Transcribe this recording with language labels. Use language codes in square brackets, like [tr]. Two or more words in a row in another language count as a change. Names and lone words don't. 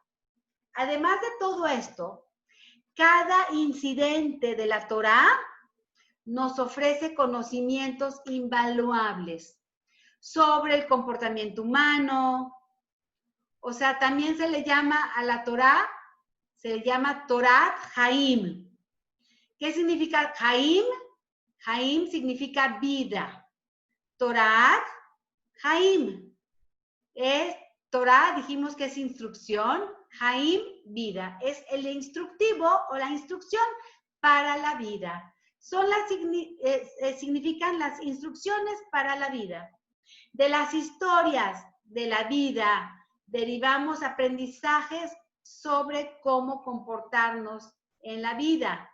[es] Además de todo esto, cada incidente de la Torá nos ofrece conocimientos invaluables sobre el comportamiento humano. O sea, también se le llama a la Torá, se le llama [he] תורת חיים. [es] ¿Qué significa Haim? Haim significa vida. [he] תורת חיים. [es] Torah, dijimos que es instrucción. Haim, vida. Es el instructivo o la instrucción para la vida. Significan las instrucciones para la vida. De las historias de la vida derivamos aprendizajes sobre cómo comportarnos en la vida.